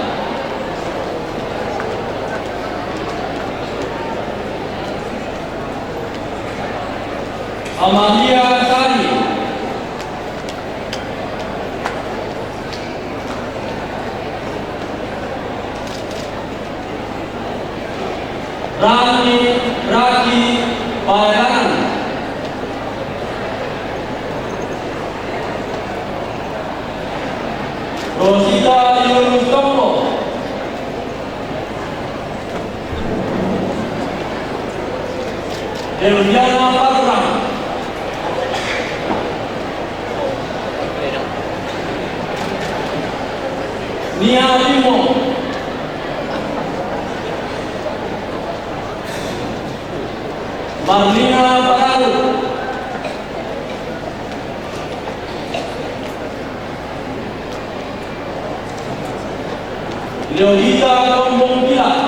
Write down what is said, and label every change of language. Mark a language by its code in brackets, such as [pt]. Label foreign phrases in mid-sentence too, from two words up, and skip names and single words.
[id] Amalia Sari, Rani Raki Padanan, Rosita Yunus Tompo, Deviana Patrang, Nia Limo, Marlina Padaru, Leonita Tombong Pila,